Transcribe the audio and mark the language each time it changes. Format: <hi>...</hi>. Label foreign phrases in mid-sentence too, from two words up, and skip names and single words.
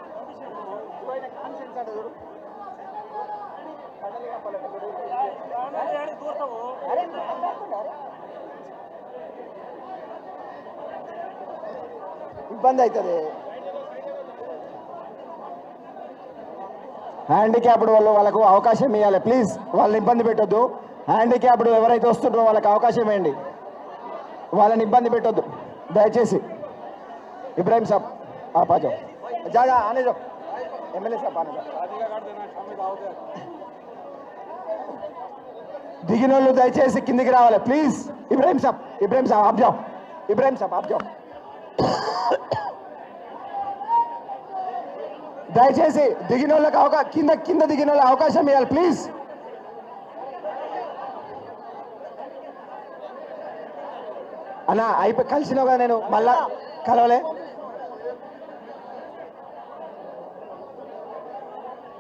<te>ఇబ్బంది అవుతుంది. హ్యాండిక్యాప్డ్ వాళ్ళకు అవకాశం ఇవ్వాలి ప్లీజ్, వాళ్ళని ఇబ్బంది పెట్టొద్దు. హ్యాండిక్యాప్డ్ ఎవరైతే వస్తుంటారో వాళ్ళకి అవకాశం ఇవ్వండి, వాళ్ళని ఇబ్బంది పెట్టొద్దు దయచేసి.</te> <hi>इब्राहिम साहब आप आ जाओ, जा आने जाओ, एमएलए साहब आने जाओ.</hi> <te>దిగిన వాళ్ళు దయచేసి కిందికి రావాలి ప్లీజ్.</te> <hi>ఇబ్రాహిం సాబ్ आप जाओ, इब्राहिम साहब आप जाओ.</hi> <te>దయచేసి దిగిన వాళ్ళకి కింద దిగిన వాళ్ళకి అవకాశం ఇవ్వాలి ప్లీజ్. అన్నా అయిపోయి కలిసినావుగా, నేను మళ్ళా కలవలే.</te>